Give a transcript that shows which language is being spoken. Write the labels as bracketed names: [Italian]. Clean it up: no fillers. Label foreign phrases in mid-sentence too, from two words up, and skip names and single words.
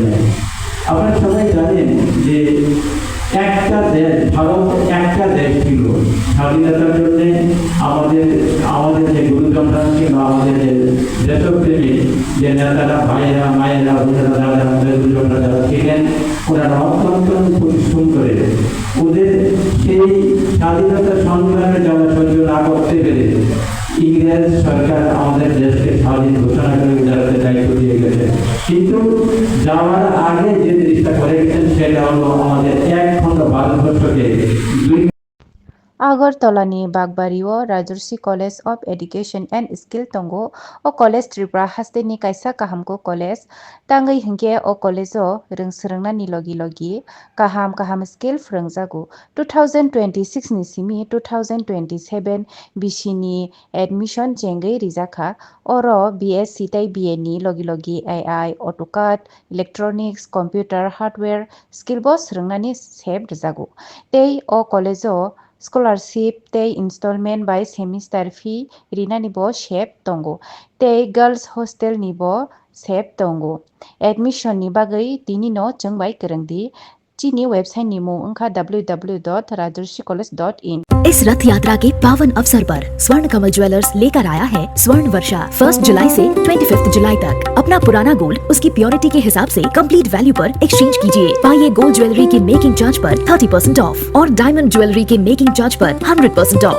[Bangla] আপনারা সবাই জানেন যে একটা দেশ, ভারত একটা দেশ ছিল, স্বাধীনতার জন্য আমাদের যে গুরুজনরা কিংবা আমাদের যে দেশপ্রেমী যে নেতারা, ভাইয়েরা, মায়েরা, বোনেরা, দাদারা, আমাদের গুরুজনরা যারা ছিলেন, ওনারা অত্যন্ত পরিশ্রম করে ওদের সেই স্বাধীনতা সংগ্রামে যারা সহ্য না করতে পেরে ইংরেজ সরকার আমাদের দেশকে স্বাধীন ঘোষণা করে যাতে দায়িত্ব দিয়ে গেছে। কিন্তু যাওয়ার আগে যে জিনিসটা করে গেছেন সেটা হলো আমাদের এক খণ্ড ভারতবর্ষকে দুই [Kok Borok] Agartala-ni Bagbari-o Rajarsi College of Education and Skill Tongo o College Tripura haste-ni kaisa kahamko college tangai hingke o college-o rungsrungna ni logi kaham skill frungjago 2026 ni simi 2027 bisi-ni admission chengai rijaka oro BSc tai BA ni logi [English] AI AutoCAD Electronics Computer Hardware [Kok Borok] skill bo srungnani sep rijago tei o college-o scholarship tei [English] installment by semester fee [Kok Borok] rina ni bo sep tongo tei [English] girls hostel [Kok Borok] ni bo sep tongo admission ni bagai tini no chungbai kerengdi chini website ni mung ungkha www.rajarsicollege.in। [Hindi] इस रथ यात्रा के पावन अवसर पर स्वर्ण कमल ज्वेलर्स लेकर आया है स्वर्ण वर्षा 1 जुलाई से 25 जुलाई तक। अपना पुराना गोल्ड उसकी प्योरिटी के हिसाब से [English] complete value [Hindi] पर एक्सचेंज कीजिए। पाइए [English] gold jewellery [Hindi] के [English] making charge [Hindi] पर 30% ऑफ और [English] diamond jewellery [Hindi] के [English] making charge [Hindi] पर 100% ऑफ।